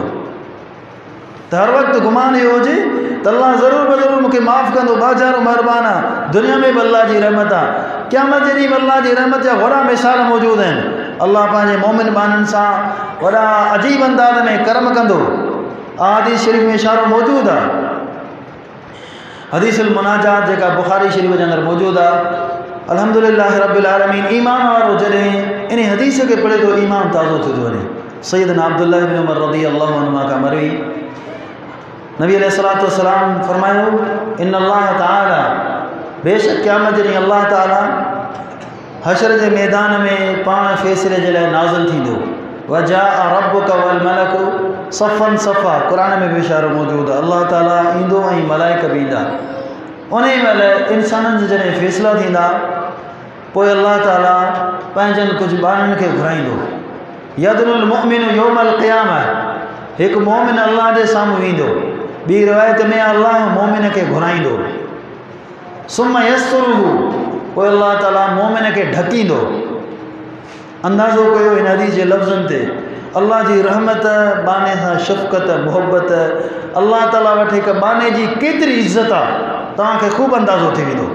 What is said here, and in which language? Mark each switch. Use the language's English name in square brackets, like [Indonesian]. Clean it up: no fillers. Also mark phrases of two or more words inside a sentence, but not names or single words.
[Sindhi] त हर वक़्तु गुमान इहो हुजे त अल्लाह ज़रूरु ब ज़रूरु मूंखे माफ़ कंदो, बाज़ारो महिरबानी आहे, दुनिया में बि अल्लाह जी रहमत आहे, क़यामत जे ॾींहुं बि अल्लाह जी रहमत जा वॾा मिसाल मौजूदु आहिनि। अल्लाह पंहिंजे मोमिन बाननि सां वॾा अजीब अंदाज़ में करम कंदो। हदीस शरीफ़ में इशारो मौजूदु आहे, हदीस मुनाजात जेका बुखारी शरीफ़ जे अंदरि मौजूदु आहे। [Arabic] الحمد لله رب العالمين, [Sindhi] ईमान वारो जॾहिं इन हदीस खे पढ़े थो ईमान ताज़ो थी थो वञे। सैयदना अब्दुल्लाह इब्न उमर [Arabic] رضي الله عنهما [Sindhi] खां मरवी नबी [Arabic] عليه الصلاة والسلام [Sindhi] फरमायो, [Arabic] إن الله تعالى, [Sindhi] बेशक क़यामत जे ॾींहुं अल्लाह ताला हशर जे मैदान में पाण फ़ैसिले जे लाइ नाज़िल थींदो। [Arabic] وجاء ربك والملك صفا صفا, [Sindhi] क़ुरान में बि इशारो मौजूदु आहे, अल्लाह ताला ईंदो ऐं मलाइक बि ईंदा। उन महिल इंसाननि जा जॾहिं फ़ैसिला थींदा, पोइ अल्लाह ताला पंहिंजनि कुझु ॿारनि खे घुराईंदो। [Arabic] يدنو المؤمن يوم القيامة, [Sindhi] हिकु मोमिन अल्लाह जे साम्हूं ईंदो। ॿी रिवायत में अल्लाह मोमिन खे घुराईंदो। [Arabic] ثم يستره, [Sindhi] पोइ अल्लाह ताला मोमिन खे ढकींदो। अंदाज़ो कयो इन हदीस जे लफ़्ज़नि ते, अल्लाह जी रहमत, बाने सां शफ़क़त, मुहबत, अल्लाह ताला वटि हिकु बाने जी केतिरी इज़त आहे, तव्हांखे ख़ूब अंदाज़ो थी वेंदो।